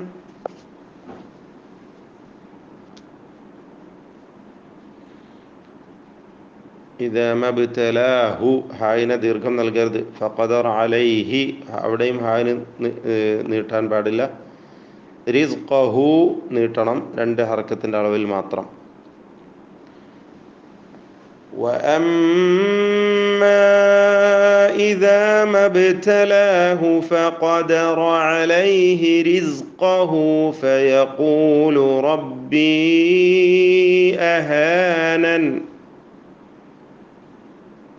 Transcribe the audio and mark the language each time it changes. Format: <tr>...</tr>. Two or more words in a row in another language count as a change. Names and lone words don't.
<ar>إذا ما ابتلاه</ar> <ml>ഹായിന് ദീർഘം നൽകരുത്.</ml> <ar>فقدر عليه</ar> <ml>അവിടെയും ഹായിന് നീട്ടാൻ പാടില്ല. റിസ്ഖഹു നീട്ടണം, രണ്ട് ഹർക്കത്തിൻ്റെ അളവിൽ മാത്രം.</ml> <ar>وأما إذا ما ابتلاه فقدر عليه رزقه فيقول ربي أهانن.</ar>